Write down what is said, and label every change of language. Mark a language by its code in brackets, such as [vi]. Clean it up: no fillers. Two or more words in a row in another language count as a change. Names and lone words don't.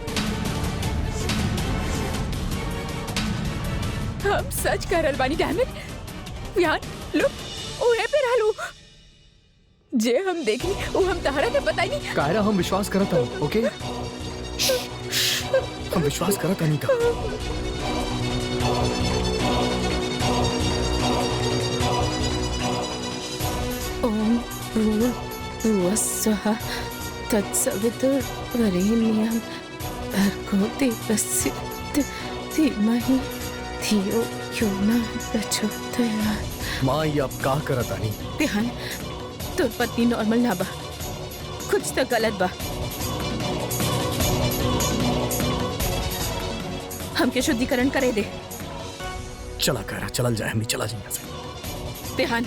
[bho] हम सच कह रहल बानी। [en] Damn it [bho] विहान, लुक ओहे पे रहलू जे हम देखनी वो हम तहरा के बताई नहीं। कायरा हम विश्वास करत हूँ, ओके? हम विश्वास करत नहीं का। [sa] ओम भूर्भुवः स्वः तत्सवितुर्वरेण्यं भर्गो देवस्य धीमहि धियो यो न प्रचोदयात्। [bho] माँ ये अब का करत आनी? ध्यान, तोर पत्नी नॉर्मल ना बा, कुछ तो गलत बा। हमके शुद्धिकरण करे दे। चला कायरा, चलल जाए, हम चला जाए से। ध्यान,